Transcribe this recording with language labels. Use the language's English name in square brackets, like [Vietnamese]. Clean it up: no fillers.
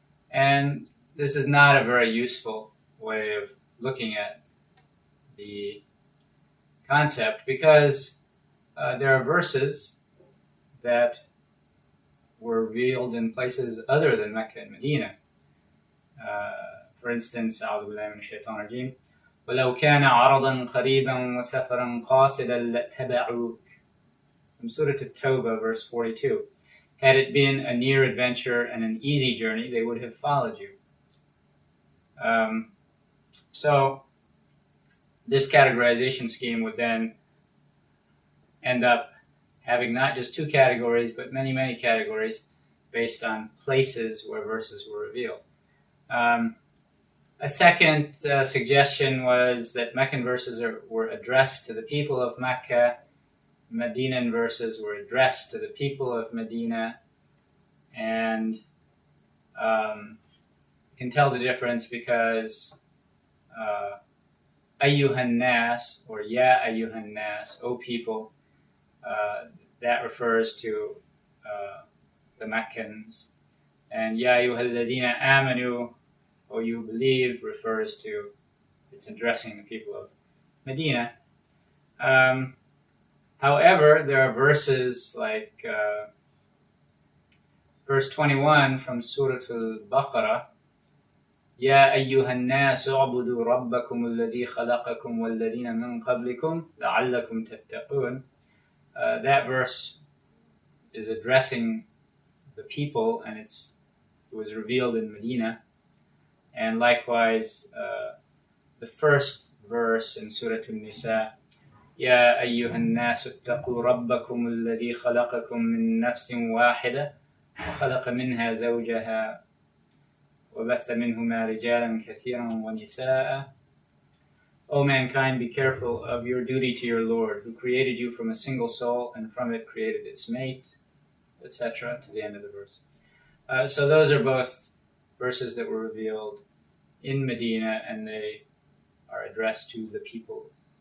[English] And this is not a very useful way of looking at the concept, because there are verses that were revealed in places other than Mecca and Medina. For instance, [Arabic] أعوذ بالله من الشيطان الرجيم وَلَوْ كَانَ عَرَضًا قَرِيبًا وَسَفَرًا قَاصِدًا لَاتَّبَعُوكَ, [English] from Surah At-Tawbah, verse 42. Had it been a near adventure and an easy journey, they would have followed you. So this categorization scheme would then end up having not just two categories, but many, many categories based on places where verses were revealed. A second suggestion was that Meccan verses were addressed to the people of Mecca. Medinan verses were addressed to the people of Medina. And you can tell the difference because Ayyuhan Nas, or Ya Ayyuhan Nas, O people, that refers to the Meccans. And Ya Ayyuhal Ladina Amanu, O you believe, refers to, it's addressing the people of Medina. However, there are verses like verse 21 from Surah Al-Baqarah, [Arabic] يا أيها الناس اعبدوا ربكم الذي خلقكم والذين من قبلكم لعلكم تتقون. [English] That verse is addressing the people, and it was revealed in Medina. And likewise, the first verse in Surah An-Nisa, [Arabic] يا أيها الناس اتقوا ربكم الذي خلقكم من نفس واحدة وخلق منها زوجها وَبَثَّ مِنْهُمَا رِجَالًا كَثِيرًا وَنِسَاءً. [English] O mankind, be careful of your duty to your Lord, who created you from a single soul, and from it created its mate, etc., to the end of the verse. So those are both verses that were revealed in Medina, and they are addressed to the people.